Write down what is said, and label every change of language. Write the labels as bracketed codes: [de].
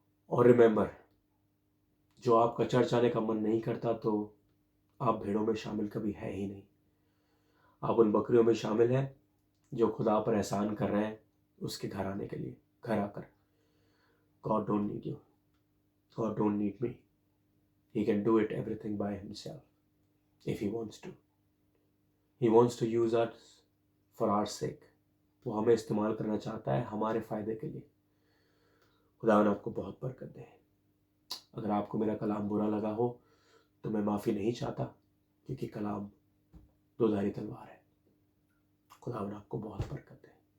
[hi] और रिमेंबर, जो आपका चर्च आने का मन नहीं करता तो आप भेड़ों में शामिल कभी है ही नहीं। आप उन बकरियों में शामिल हैं जो खुदा पर एहसान कर रहे हैं उसके घर आने के लिए, घर आकर। [en] God don't need you, God don't need me, He can do it everything by himself if He wants to. He wants to use us for our sake. [hi] वो हमें इस्तेमाल करना चाहता है हमारे फायदे के लिए। खुदा ने आपको बहुत बरकत दे। अगर आपको मेरा कलाम बुरा लगा हो तो मैं माफ़ी नहीं चाहता, क्योंकि कलाम दो-धारी तलवार है। खुदा ने आपको बहुत बरकत दे।